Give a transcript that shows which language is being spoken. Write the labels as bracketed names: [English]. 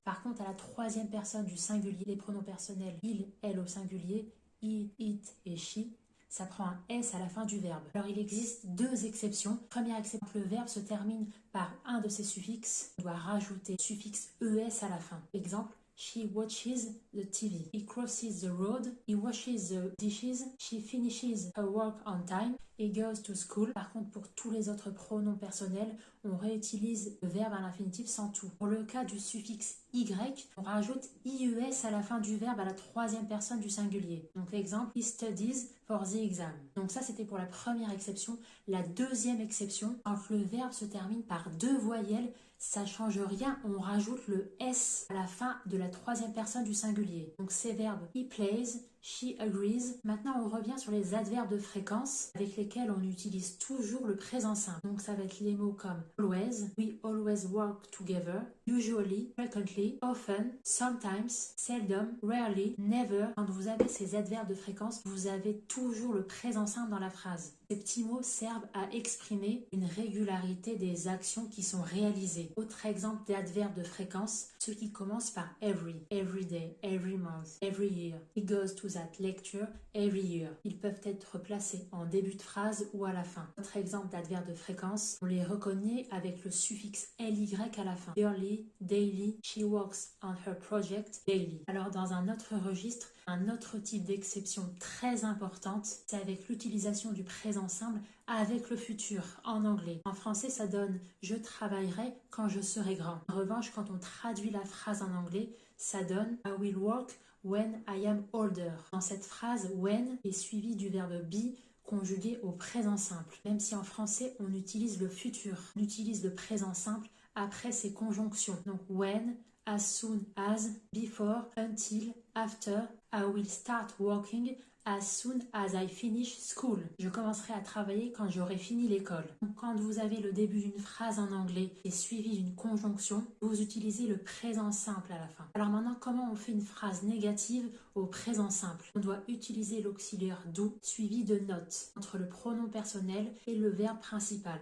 [French] Par contre à la 3e personne du singulier, les pronoms personnels il, elle au singulier, he, it et she, ça prend un S à la fin du verbe. Alors il existe 2 exceptions. Première exception, le verbe se termine par un de ses suffixes. On doit rajouter le suffixe ES à la fin. Exemple, [English] she watches the TV. He crosses the road. He washes the dishes. She finishes her work on time. He goes to school. [French] Par contre, pour tous les autres pronoms personnels, on réutilise le verbe à l'infinitif sans tout. Pour le cas du suffixe Y, on rajoute IES à la fin du verbe à la 3e personne du singulier. Donc exemple, [English] he studies for the exam. [French] Donc ça c'était pour la première exception. La 2e exception, quand le verbe se termine par 2 voyelles, ça change rien, on rajoute le S à la fin de la 3e personne du singulier. Donc ces verbes, [English] he plays, she agrees. [French] Maintenant, on revient sur les adverbes de fréquence avec lesquels on utilise toujours le présent simple. Donc ça va être les mots comme always, [English] we always work together, [French] usually, frequently, often, sometimes, seldom, rarely, never. Quand vous avez ces adverbes de fréquence, vous avez toujours le présent simple dans la phrase. Ces petits mots servent à exprimer une régularité des actions qui sont réalisées. Autre exemple d'adverbes de fréquence, ceux qui commencent par every, every day, every month, every year. [English] He goes to that lecture every year. [French] Ils peuvent être placés en début de phrase ou à la fin. Autre exemple d'adverbes de fréquence, on les reconnaît avec le suffixe ly à la fin. [English] Yearly, daily, she works on her project daily. [French] Alors dans un autre registre, un autre type d'exception très importante, c'est avec l'utilisation du présent simple avec le futur en anglais. En français, ça donne « je travaillerai quand je serai grand ». En revanche, quand on traduit la phrase en anglais, ça donne « [English] I will work when I am older ». [French] Dans cette phrase, « when » est suivi du verbe « be » conjugué au présent simple. Même si en français, on utilise le futur, on utilise le présent simple après ces conjonctions. Donc [English] « when », as soon as, before, until, after, I will start working as soon as I finish school. [French] Je commencerai à travailler quand j'aurai fini l'école. Donc, quand vous avez le début d'une phrase en anglais et suivi d'une conjonction, vous utilisez le présent simple à la fin. Alors maintenant, comment on fait une phrase négative au présent simple? On doit utiliser l'auxiliaire do suivi de not entre le pronom personnel et le verbe principal.